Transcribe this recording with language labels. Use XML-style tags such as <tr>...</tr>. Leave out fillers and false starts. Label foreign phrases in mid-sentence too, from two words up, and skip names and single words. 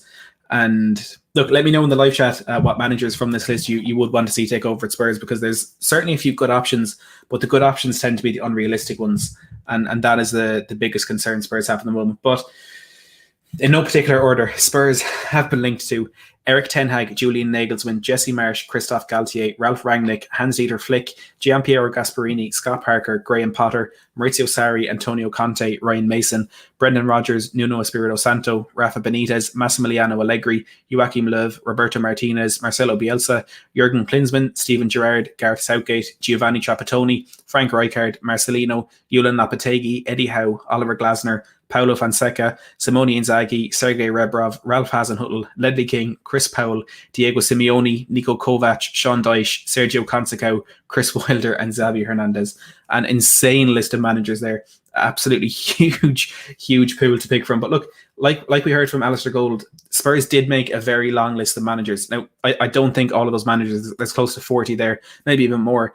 <en>And look, let me know in the live chat what managers from this list you would want to see take over at Spurs, because there's certainly a few good options, but the good options tend to be the unrealistic ones. and that is the biggest concern Spurs have at the moment. But in no particular order, Spurs have been linked to Erik ten Hag, Julian Nagelsmann, Jesse Marsch, Christophe Galtier, Ralph Rangnick, Hans-Dieter Flick, Gianpiero Gasperini, Scott Parker, Graham Potter, Maurizio Sarri, Antonio Conte, Ryan Mason, Brendan Rodgers, Nuno Espirito Santo, Rafa Benitez, Massimiliano Allegri, Joachim Löw, Roberto Martinez, Marcelo Bielsa, Jurgen Klinsmann, Steven Gerrard, Gareth Southgate, Giovanni Trapattoni, Frank Rijkaard, Marcelino, Julian Lopetegui, Eddie Howe, Oliver Glasner, Paulo Fonseca, Simone Inzaghi, Sergei Rebrov, Ralph Hasenhüttl, Ledley King, Chris Powell, Diego Simeone, Niko Kovac, Sean Dyche, Sergio Conceição, Chris Wilder, and Xavi Hernandez. An insane list of managers there. Absolutely huge pool to pick from. But look, like we heard from Alasdair Gold, Spurs did make a very long list of managers. Now, I don't think all of those managers, there's close to 40 there, maybe even more.</en>